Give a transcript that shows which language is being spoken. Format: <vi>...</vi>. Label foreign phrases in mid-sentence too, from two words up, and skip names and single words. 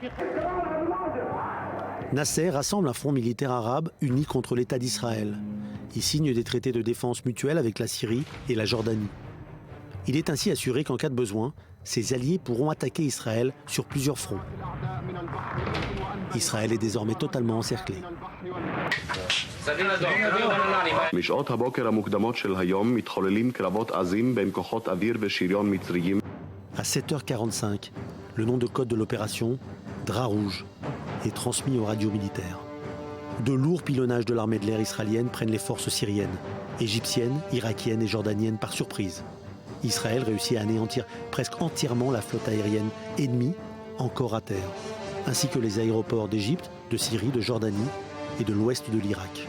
<fr>Nasser rassemble un front militaire arabe uni contre l'État d'Israël. Il signe des traités de défense mutuelle avec la Syrie et la Jordanie. Il est ainsi assuré qu'en cas de besoin, ses alliés pourront attaquer Israël sur plusieurs fronts. Israël est désormais totalement encerclé.</fr> <he>משעות הבוקר המוקדמות של היום מתחוללים קרבות עזים בין כוחות אוויר ושריון מצריים.</he> <fr>À 7h45, le nom de code de l'opération, Drap rouge, est transmis aux radios militaires. De lourds pilonnages de l'armée de l'air israélienne prennent les forces syriennes, égyptiennes, irakiennes et jordaniennes par surprise. Israël réussit à anéantir presque entièrement la flotte aérienne ennemie encore à terre, ainsi que les aéroports d'Égypte, de Syrie, de Jordanie et de l'ouest de l'Irak.</fr>